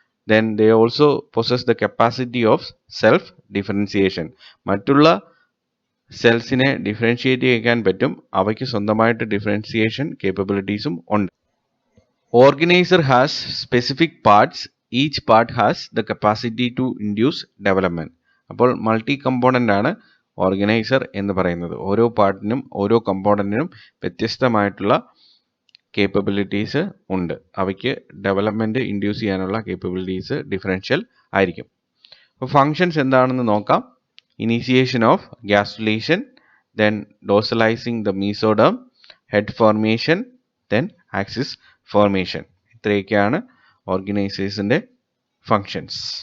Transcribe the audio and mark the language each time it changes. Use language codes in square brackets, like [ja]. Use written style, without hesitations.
[en] Then they also possess the capacity of self-differentiation. [ml] മറ്റുള്ള സെൽസിനെ differentiate ചെയ്യാൻ പറ്റും, അവയ്ക്ക് സ്വന്തമായിട്ട് ഡിഫറൻഷിയേഷൻ കേപ്പബിലിറ്റീസും ഉണ്ട്. [en] Organizer has specific parts. Each part has the capacity to induce development. [ml] അപ്പോൾ multi component ആണ് ഓർഗനൈസർ എന്ന് പറയുന്നത്. ഓരോ പാർട്ടിനും ഓരോ കമ്പോണൻറ്റിനും വ്യത്യസ്തമായിട്ടുള്ള കേപ്പബിലിറ്റീസ് ഉണ്ട്. അവയ്ക്ക് ഡെവലപ്മെൻറ്റ് ഇൻഡ്യൂസ് ചെയ്യാനുള്ള കേപ്പബിലിറ്റീസ് ഡിഫറൻഷ്യൽ ആയിരിക്കും. അപ്പോൾ ഫങ്ഷൻസ് എന്താണെന്ന് നോക്കാം. [en] Initiation of gastrulation, then dorsalizing the mesoderm, head formation, then axis formation. [ml] ഇത്രയൊക്കെയാണ് ഓർഗനൈസേഴ്സിൻ്റെ ഫങ്ഷൻസ്.